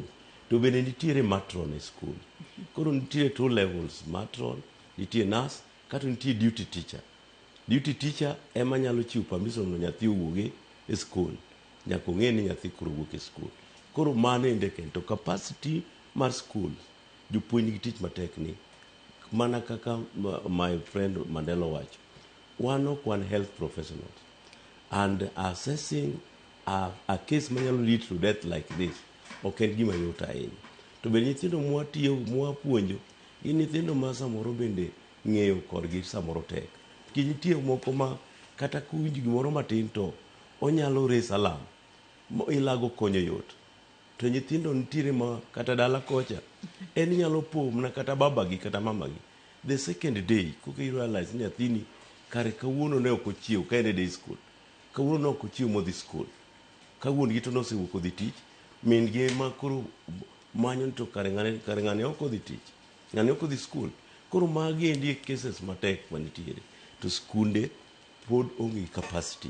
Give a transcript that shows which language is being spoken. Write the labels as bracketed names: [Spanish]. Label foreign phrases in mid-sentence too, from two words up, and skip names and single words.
[Luo (Kenya and Tanzania)] To bende nitiere matron e skul. Koro nitiere 2 levels, matron, nitiere nurse, kata nitiere [English] duty teacher. Duty teacher [Luo (Kenya and Tanzania)] ema nyalo chiwo permission no nyathi owuoge e skul. Nyaka ong'e ni nyathi koro wuok e skul. Koro mano ende kendo capacity mar skul. Jopuonj gi tich matek ni. Mana kaka [English] my friend [Luo (Kenya and Tanzania)] Mandela wacho. Wan [English] health professionals. And assessing a case manyalo lead to death like this. [Luo (Kenya and Tanzania)] Ok en gima yot ahinya. To bende nyithindo mwapuonjo gin nyithindo ma samoro bende ng'eyo kodgi samoro tek. Nitie moko ma kata kuwinjo gimoro matin to onyalo [English] raise alarm. [Luo (Kenya and Tanzania)] Ilago konyo yot. To nyithindo nitiere ma kata dala kocha en nyalo po na kata babagi kata mamagi. [English] The second day [Luo (Kenya and Tanzania)] koka [English] you realize [Luo (Kenya and Tanzania)] ni nyathini kare kawuono ne ok ochiew ka en e [English] day school. [Luo (Kenya and Tanzania)] Kawuono ne ok ochiew modhi school. Kawuono gi to nosewuok odhi tich. Min gi ema koro manyo to kare ng'ane ok odhi tich. Ng'ane ok odhi skul. Koro magi endi cases matek manitiere. To skunde pod onge capacity.